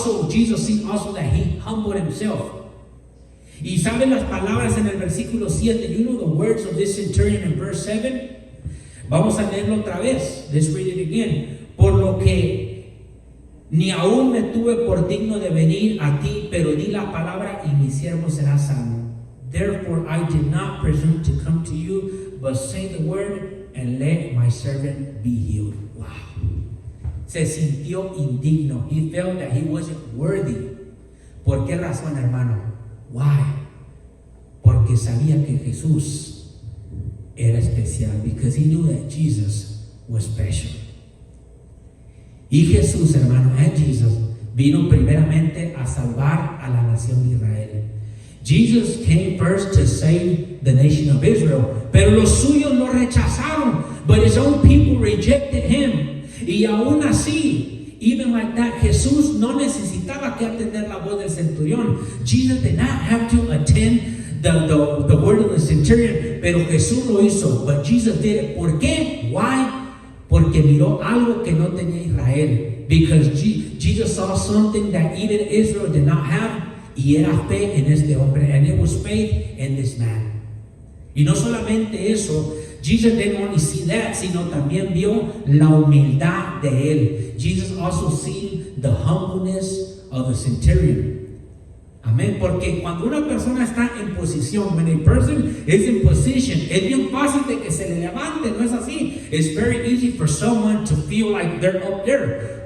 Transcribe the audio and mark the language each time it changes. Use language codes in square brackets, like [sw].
[en] Jesus seen also that He humbled Himself. [es] Y saben las palabras en el versículo 7. [en] You know the words of this centurion in verse 7? [es] Vamos a leerlo otra vez. [en] Let's read it again. [es] Por lo que ni aún me tuve por digno de venir a ti, pero di la palabra y mi siervo será sano. [en] Therefore I did not presume to come to you, but say the word, and let my servant be healed. Wow. [es] Se sintió indigno. [en] He felt that he wasn't worthy. [es] ¿Por qué razón, hermano? [en] Why? [es] Porque sabía que Jesús era especial. [en] Because he knew that Jesus was special. [es] Y Jesús, hermano, [en] and Jesus [es] vino primeramente a salvar a la nación de Israel. [en] Jesus came first to save the nation of Israel. [es] Pero los suyos lo rechazaron. [en] But his own people rejected him. [es] Y aún así, [en] even like that, [es] Jesús no necesitaba que atender la voz del centurión. [en] Jesus did not have to attend the word of the centurion. [es] Pero Jesús lo hizo. [en] But Jesus did it. [es] ¿Por qué? [en] Why? [es] Porque miró algo que no tenía Israel. [en] Because Jesus saw something that even Israel did not have. [es] Y era fe en este hombre. [en] And it was faith in this man. [es] Y no solamente eso, [en] Jesus didn't only see that, [es] sino también vio la humildad de él. [en] Jesus also seen the humbleness of the centurion. [es] Amén. Porque cuando una persona está en posición, [en] when a person is in position, [es] es bien fácil de que se le levante, ¿no es así? [en] It's very easy for someone to feel like they're up there.